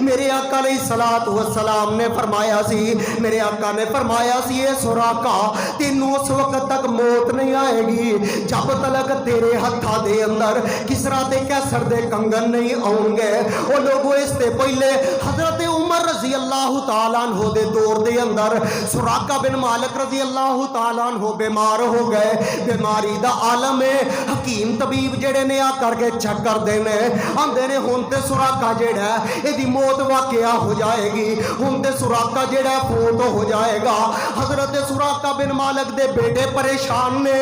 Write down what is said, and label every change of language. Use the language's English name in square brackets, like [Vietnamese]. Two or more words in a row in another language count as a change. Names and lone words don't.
[Punjabi] میرے آقا [Arabic] عليه الصلاة والسلام [Punjabi] نے فرمایا سی، میرے آقا نے فرمایا سی اے سراقہ تینوں اس وقت تک موت نہیں آئے گی جب تک تیرے ہتھاں دے اندر کسریٰ تے قیصر دے کنگن نہیں آؤنگے. او لوگو اس توں پہلے حضرت عمر [Arabic] رضي الله تعالى عنه [Punjabi] دے دور دے اندر سراقہ بن مالک [Arabic] رضي الله تعالى عنه [Punjabi] بیمار ہو گئے. بیماری دا عالم ہے، حکیم طبیب جیہڑے نے آ کر کے چیک کردے نے، آندے نے ہن تے سراقہ جیہڑا ایہدی موت واقع ہو جائے گی، ہن تے سراقہ جیہڑا فوت ہو جائے گا. حضرت سراقہ بن مالک دے بیٹے پریشان نے.